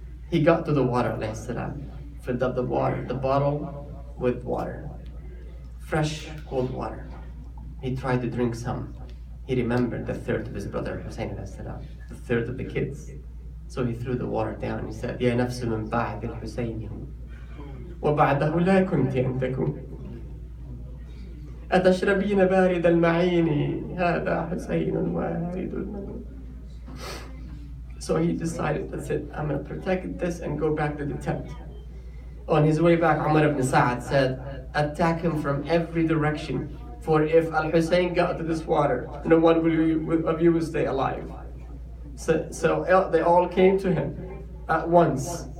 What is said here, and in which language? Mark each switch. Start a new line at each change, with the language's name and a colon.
English: He got to the water, alayhi salam, filled up the bottle with water. Fresh, cold water. He tried to drink some. He remembered the third of his brother, Hussein alayhi salam, the third of the kids. So he threw the water down and he said,
Arabic: يا نفس من بعد الحسين وبعده لا كنت أن تكون. أتشربين بارد المعين هذا حسين وارد المنون.
English: So he decided, that's it, I'm going to protect this and go back to the tent. On his way back, Umar ibn Sa'ad said, attack him from every direction, for if Al-Hussein got to this water, no one of you will stay alive. So they all came to him at once.